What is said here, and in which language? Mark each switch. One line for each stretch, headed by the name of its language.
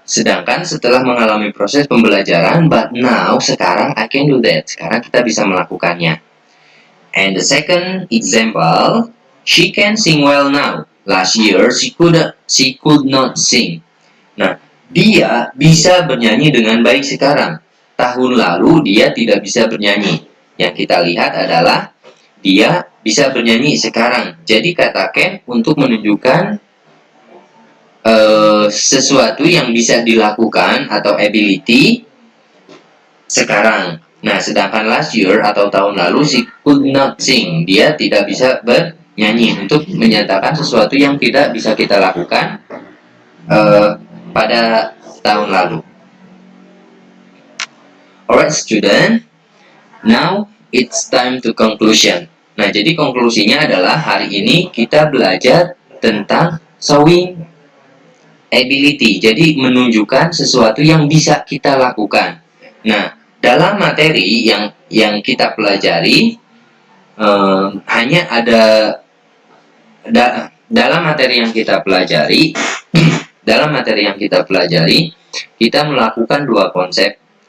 Indonesian: Sedangkan setelah mengalami proses pembelajaran,
English: but now,
Indonesian: sekarang
English: I can do that.
Indonesian: Sekarang kita bisa melakukannya.
English: And the second example, she can sing well now. Last year, she could not sing.
Indonesian: Nah, dia bisa bernyanyi dengan baik sekarang. Tahun lalu, dia tidak bisa bernyanyi. Yang kita lihat adalah dia bisa bernyanyi sekarang. Jadi kata can untuk menunjukkan sesuatu yang bisa dilakukan atau ability sekarang. Nah, sedangkan last year atau tahun lalu
English: she could not sing.
Indonesian: Dia tidak bisa bernyanyi untuk menyatakan sesuatu yang tidak bisa kita lakukan pada tahun lalu.
English: Alright student, now it's time to conclusion.
Indonesian: Nah, jadi konklusinya adalah hari ini kita belajar tentang showing ability. Jadi menunjukkan sesuatu yang bisa kita lakukan. Nah, dalam materi yang kita pelajari hanya ada dalam materi yang kita pelajari kita melakukan dua konsep.